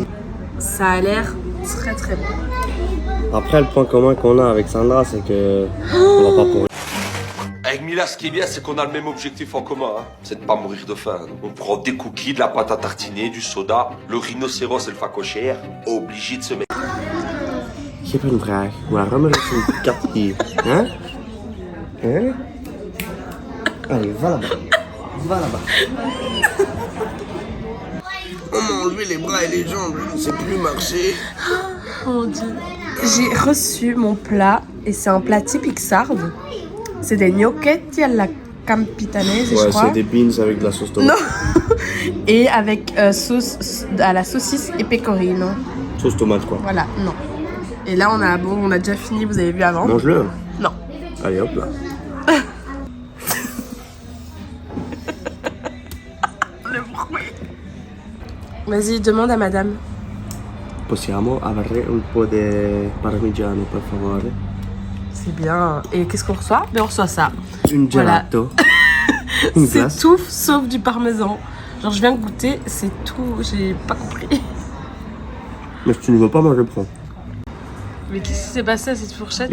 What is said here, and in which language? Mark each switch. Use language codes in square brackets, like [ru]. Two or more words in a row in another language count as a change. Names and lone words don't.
[fr] ça a l'air très très bon. Après, le point commun qu'on a avec Sandra, c'est que on va pas pourrir. Avec Mila, ce qui est bien, c'est qu'on a le même objectif en commun, hein. C'est de pas mourir de faim. On prend des cookies, de la pâte à tartiner, du soda, le rhinocéros et le facochère, obligé de se mettre. [nl] Ik heb een vraag. Waarom er is een kat hier? Hè? Hè? [fr] Allez, va là-bas. Va là-bas. On m'a enlevé les bras et les jambes, je ne sais plus marcher. Oh mon dieu. J'ai reçu mon plat et c'est un plat typique sarde. C'est des gnocchetti alla campitanese, je Ouais, crois. c'est des beans avec de la sauce tomate. Non. Et avec sauce à la saucisse et pecorino. Sauce tomate, quoi. Voilà, non. Et là on a déjà fini, vous avez vu avant. Mange-le. Non. Allez, hop là. Le bruit. Vas-y, demande à madame. [it] Possiamo avere un po' di parmigiano, per favore? [fr] C'est bien. Et qu'est-ce qu'on reçoit? Ben on reçoit ça. Un Voilà. gelato. Une C'est glace. tout sauf du parmesan. Genre je viens de goûter, c'est tout, j'ai pas compris. Mais si tu ne veux pas, moi je prends. Mais qu'est-ce qui s'est passé à cette fourchette?